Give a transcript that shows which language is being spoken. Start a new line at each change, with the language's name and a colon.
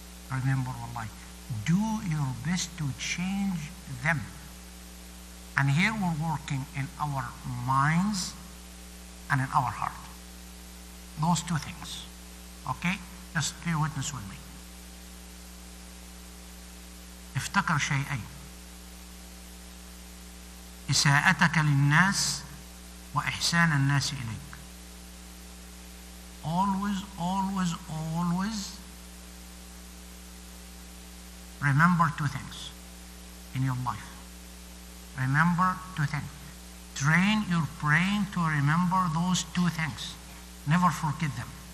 English: Remember, wallahi, do your best to change them. And here we're working in our minds and in our heart. Those two things. Okay? Just bear witness with me.
Arabic: افتكر شيئين: إساءتك للناس وإحسان الناس إليك.
English: Always, always, always remember two things in your life. Remember two things. Train your brain to remember those two things. Never forget them.